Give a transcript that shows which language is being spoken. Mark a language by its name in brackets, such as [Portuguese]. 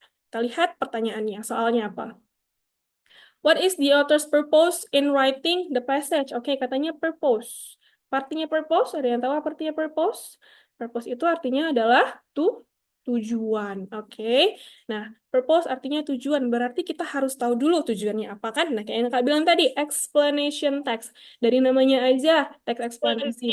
[Indonesian] Kita lihat pertanyaannya, soalnya apa? [English] What is the author's purpose in writing the passage? [Indonesian] Oke, katanya purpose. Artinya purpose, ada yang tahu apa artinya purpose? Purpose itu artinya adalah tujuan. Oke. Nah, purpose artinya tujuan. Berarti kita harus tahu dulu tujuannya apa kan? Nah, kayak yang Kak bilang tadi, [English] explanation text. [Indonesian] Dari namanya aja, teks eksplanasi.